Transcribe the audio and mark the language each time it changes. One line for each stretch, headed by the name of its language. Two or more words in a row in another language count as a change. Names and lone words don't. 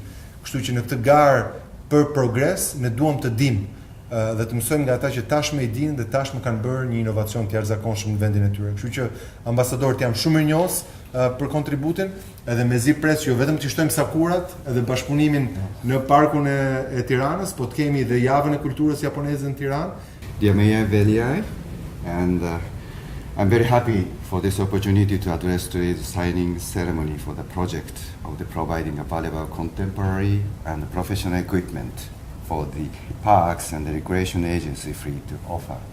Albanian: Kështu që në këtë garë për progres ne duam të dimë dhe të mësojmë nga ata që tashmë i dinë dhe tashmë kanë bërë një inovacion të jashtëzakonshëm në vendin e tyre. Kështu që ambasadorët jam shumë mirënjohës për kontributin, edhe mezi pres jo vetëm të shtojmë sakurat edhe bashkëpunimin në parkun e Tiranës, po të kemi dhe javën e kulturës japoneze në Tiranë.
English: Dear Mayor Veliaj, and I'm very happy for this opportunity to address today's signing ceremony for the project of the providing a valuable contemporary and professional equipment for the parks and the recreation agency free to offer.